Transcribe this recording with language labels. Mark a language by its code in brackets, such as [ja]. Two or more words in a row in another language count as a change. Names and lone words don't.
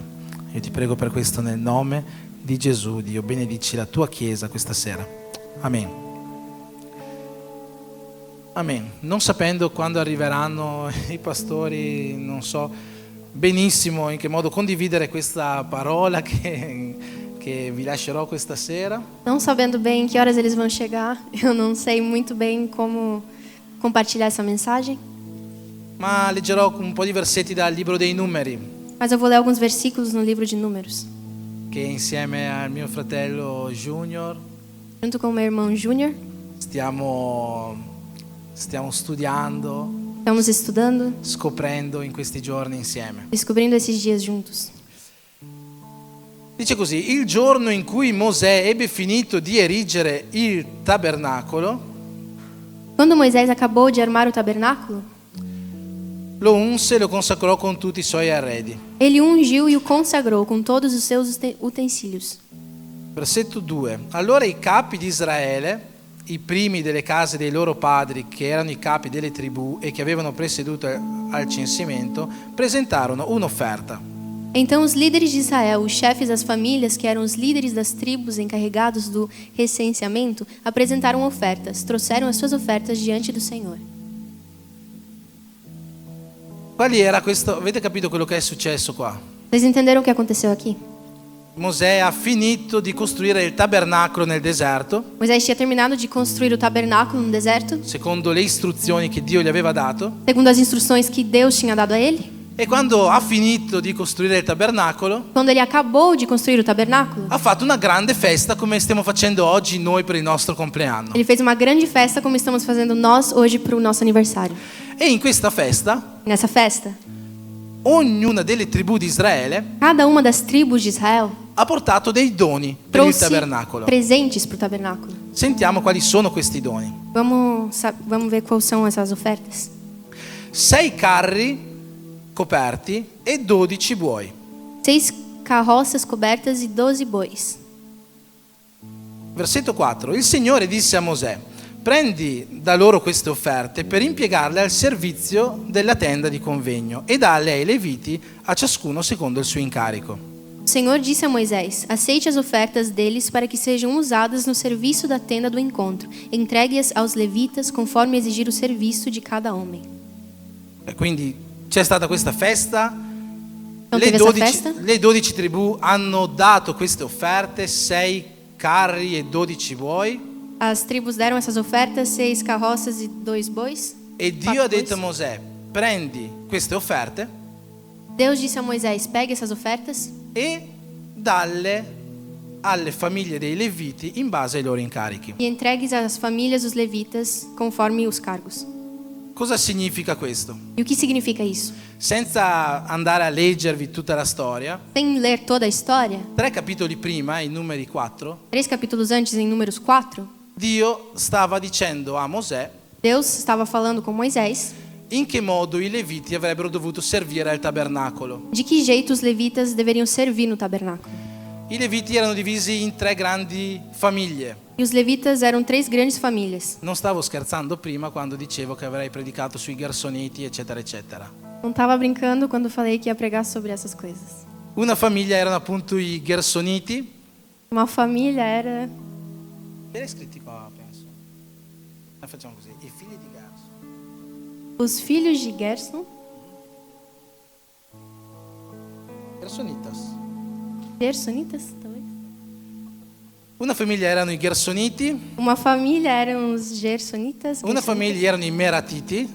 [it] Io ti prego per questo nel nome di Gesù, Dio, benedici la tua Chiesa questa sera. Amen. Amen. Non sapendo quando arriveranno i pastori, non so benissimo in che modo condividere questa parola che vi lascerò questa sera. [pt] Não sabendo bem em que horas eles vão chegar, eu não sei muito bem como compartilhar essa mensagem. [it] Ma leggerò un po' di versetti dal libro dei Numeri, [pt] Mas eu vou ler alguns versículos no livro de Números. [it] che insieme al mio fratello Junior [pt] Junto com o meu irmão Júnior, [it] stiamo studiando, [pt] estamos estudando, [it] scoprendo in questi giorni insieme. [pt] descobrindo esses dias juntos. [it] Dice così: il giorno in cui Mosè ebbe finito di erigere il tabernacolo, [pt] Quando Moisés acabou de armar o tabernáculo, [it] lo unse e lo consacrò con tutti i suoi arredi. [pt] ele o ungiu e o consagrou com todos os seus utensílios. [it] Versetto 2. Allora i capi di Israele, i primi delle case dei loro padri, che erano i capi delle tribù e che avevano presieduto al censimento, presentarono un'offerta. [pt] Então os líderes de Israel, os chefes das famílias, que eram os líderes das tribos encarregados do recenseamento, apresentaram ofertas, trouxeram as suas ofertas diante do Senhor. [it] Quali era questo? Avete capito quello che è successo qua? [pt] Vocês entenderam o que aconteceu aqui? [it] Mosè ha finito di costruire il tabernacolo nel deserto, [pt] Moisés tinha terminado de construir o tabernáculo no deserto, [it] secondo le istruzioni che Dio gli aveva dato, [pt] segundo as instruções que Deus tinha dado a ele. [it] e quando ha finito di costruire il tabernacolo, [pt] Quando ele acabou de construir o tabernáculo, [it] ha fatto una grande festa come stiamo facendo oggi noi per il nostro compleanno. [pt] ele fez uma grande festa como estamos fazendo nós hoje para o nosso aniversário. [it] E in questa festa, [pt] Nessa festa, [it] ognuna delle tribù di Israele [pt] cada uma das tribos de Israel [it] ha portato dei doni per il [pt] trouxe [it] tabernacolo. [pt] presentes para o tabernáculo. [it] Sentiamo quali sono questi doni. [pt] Vamos ver quais são essas ofertas. [it] 6 carri coperti e 12 buoi. [pt] 6 carroças cobertas e 12 bois. [it] Versetto 4. Il Signore disse a Mosè: prendi da loro queste offerte per impiegarle al servizio della tenda di convegno e dalle ai leviti a ciascuno secondo il suo incarico. [pt] O Senhor disse a Moisés: aceite as ofertas deles para que sejam usadas no serviço da tenda do encontro. Entregue-as aos levitas conforme exigir o serviço de cada homem. [it] E quindi c'è stata questa festa. [pt] Non teve essa festa? [it] Le 12 tribù hanno dato queste offerte, 6 carri e 12 buoi. [pt] As tribos deram essas ofertas, 6 carroças e 2 bois. [it] E Dio ha detto a Mosè: prendi queste offerte [pt] Deus disse a Moisés: pegue essas ofertas [it] e dalle alle famiglie dei leviti in base ai loro incarichi. [pt] e entregues às famílias dos levitas conforme os cargos. [it] Cosa significa questo? [pt] E o que significa isso? [it] Senza andare a leggervi tutta la storia, [pt] Sem ler toda a história, [it] 3 capitoli prima, in Numeri 4, [pt] 3 capítulos antes, em Números 4, [it] Dio stava dicendo a Mosè [pt] Deus estava falando com Moisés [it] in che modo i leviti avrebbero dovuto servire al tabernacolo. [pt] de que jeito os levitas deveriam servir no tabernáculo. [it] I leviti erano divisi in 3 grandi famiglie. [pt] E os levitas eram 3 grandes famílias. [it] Non stavo scherzando prima quando dicevo che avrei predicato sui Gersoniti, eccetera, eccetera. [pt] Não estava brincando quando falei que ia pregar sobre essas coisas. [it] Una famiglia erano appunto i Gersoniti. [pt] Uma família era [it] Era scritti qua, penso. Facciamo così. I figli di Gerson. [pt] os filhos de Gerson, Gersonitas. Gersonitas, talvez. [it] Una famiglia erano i Gersoniti. [pt] Uma família eram os Gersonitas. [it] Una famiglia erano i Meratiti.